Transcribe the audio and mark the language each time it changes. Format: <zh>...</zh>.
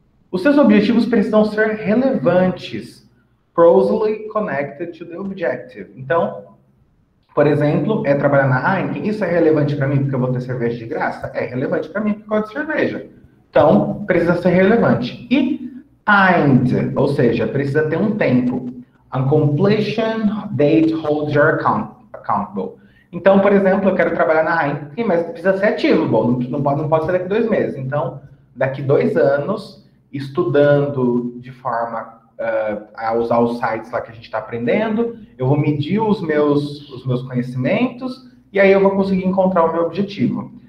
<pt>Os seus objetivos precisam ser relevantes, closely connected to the objective. Então, por exemplo, trabalhar na Heineken, isso é relevante para mim porque eu vou ter cerveja de graça? É relevante para mim porque eu gosto de cerveja. Então, precisa ser relevante. E timed, ou seja, precisa ter um tempo.</pt> <en>A completion date holds you accountable.</en> <pt>Então, por exemplo, eu quero trabalhar na Heineken, mas precisa ser ativo, não pode ser daqui 2 meses. Então, daqui 2 anos, estudando de forma a usar os sites lá que a gente está aprendendo, eu vou medir os meus conhecimentos e aí eu vou conseguir encontrar o meu objetivo.</pt>